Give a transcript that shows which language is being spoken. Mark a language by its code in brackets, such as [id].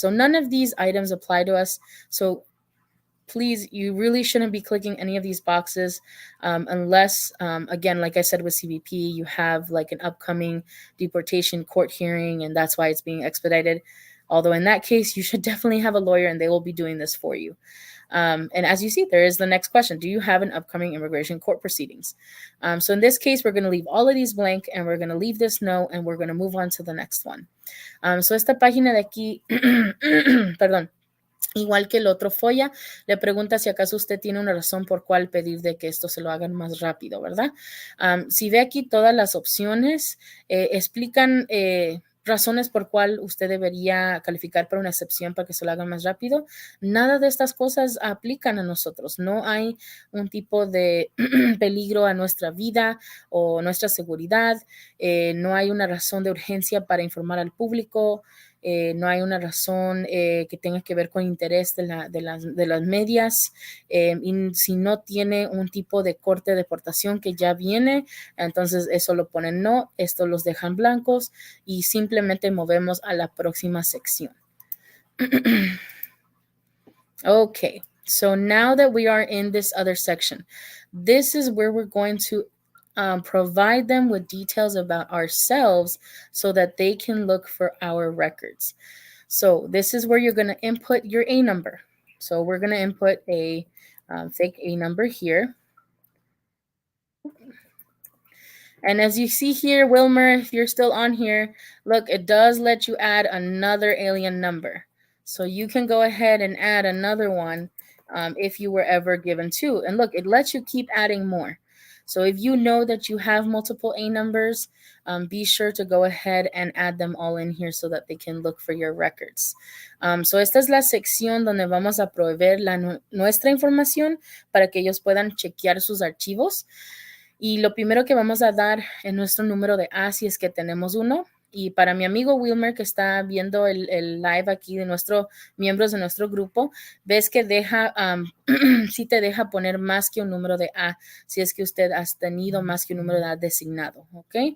[en] So none of these items apply to us. So please, you really shouldn't be clicking any of these boxes unless, again, like I said with CBP, you have like an upcoming deportation court hearing, and that's why it's being expedited. Although in that case, you should definitely have a lawyer and they will be doing this for you. And as you see, there is the next question. Do you have an upcoming immigration court proceedings? So in this case, we're going to leave all of these blank and we're going to leave this no and we're going to move on to the next one. [es] So esta página de aquí, perdón. Igual que el otro FOIA, le pregunta si acaso usted tiene una razón por cuál pedir de que esto se lo hagan más rápido, ¿verdad? Si ve aquí todas las opciones, explican razones por cuál usted debería calificar para una excepción para que se lo hagan más rápido. Nada de estas cosas aplican a nosotros. No hay un tipo de peligro a nuestra vida o nuestra seguridad. No hay una razón de urgencia para informar al público. no hay una razón que tenga que ver con interés de las medias, y si no tiene un tipo de corte de deportación que ya viene, entonces eso lo ponen no, esto los dejan blancos y simplemente movemos a la próxima sección. [en] Okay, so now that we are in this other section, this is where we're going to provide them with details about ourselves so that they can look for our records. So this is where you're going to input your A number. So we're going to input a fake A number here. And as you see here, Wilmer, if you're still on here, look, it does let you add another alien number. So you can go ahead and add another one if you were ever given two. And look, it lets you keep adding more. So if you know that you have multiple A numbers, be sure to go ahead and add them all in here so that they can look for your records. [es] So esta es la sección donde vamos a proveer nuestra información para que ellos puedan chequear sus archivos. Y lo primero que vamos a dar es nuestro número de A si es que tenemos uno. Y para mi amigo Wilmer que está viendo el live aquí de miembros de nuestro grupo, ves que deja, sí te deja poner más que un número de A si es que usted ha tenido más que un número de A designado, ¿ok?